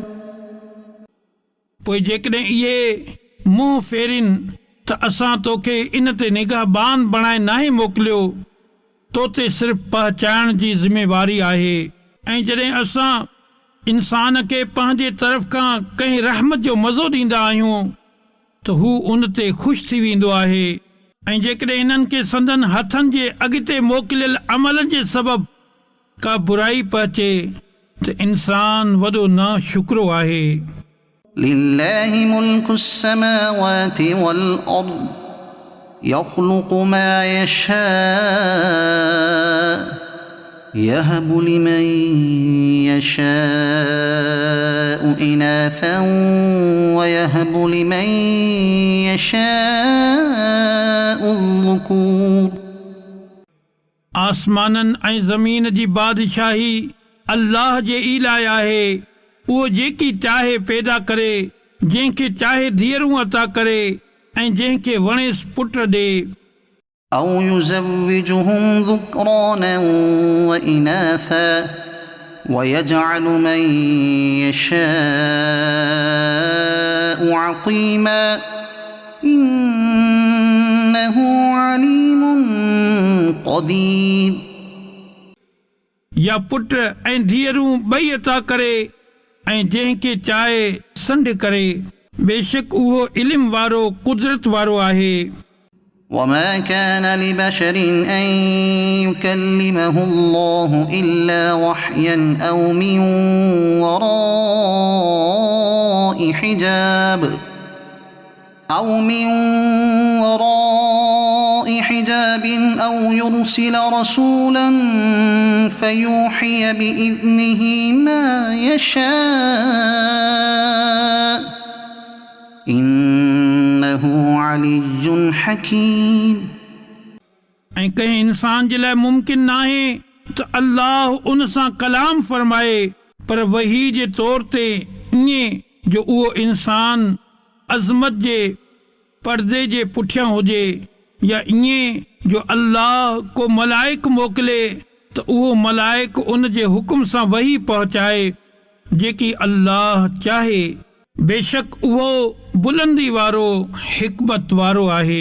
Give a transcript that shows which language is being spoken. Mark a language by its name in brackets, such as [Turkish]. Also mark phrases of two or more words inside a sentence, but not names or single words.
[Sindhi] पोइ जेकॾहिं इहे मुंहुं फेरिन त असां तोखे इन ते निगाहबान बणाए नाहे मोकिलियो तो ते सिर्फ़ पहचाइण जी ज़िमेवारी आहे ऐं जॾहिं असां इंसान खे पंहिंजे तरफ़ खां कंहिं रहमत जो मज़ो ॾींदा आहियूं त हू उन ते ख़ुशि थी वेंदो आहे ऐं जेकॾहिं इन्हनि खे संदन हथनि जे अॻिते मोकिलियल अमलनि जे सबबु का बुराई पहुचे त इंसान वॾो नाशुक्रो आहे [Arabic] لله ملك السماوات والأرض يخلق ما يشاء يهب لمن يشاء إناثا ويهب لمن يشاء الذكور [Sindhi] आसमाननि ऐं ज़मीन जी बादशाही अल्लाह जे इलाही आहे उहो जेकी चाहे पैदा करे जंहिंखे चाहे धीअरूं अता करे ऐं जंहिंखे वणेसि पुट ॾे [Arabic] أو يزوجهم ذكرانا وإناثا ويجعل من يشاء عقيما إنه عليم قدير [Sindhi] या पुट ऐं धीअरूं ॿई अता करे ऐं जंहिंखे चाहे संड करे बेशक उहो इल्म वारो कुदरत वारो आहे [Arabic] وما كان لبشر أن يكلمه الله إلا وحيا أو من وراء حجاب أو يرسل رسولا فيوحي بإذنه ما يشاء إنه علي حكيم [Sindhi] ऐं कंहिं इंसान जे लाइ मुमकिन नाहे त अल्लाह उन सां कलाम फरमाए पर वही जे तौर ते ईअं जो उहो इंसान अज़मत जे पर्दे जे पुठियां हुजे या ईअं जो अल्लाह को मलाइक मोकिले त उहो मलाइक उन जे हुकुम सां वही पहुचाए जेकी अल्लाह चाहे बेशक उहो बुलंदी वारो हिकमत वारो आहे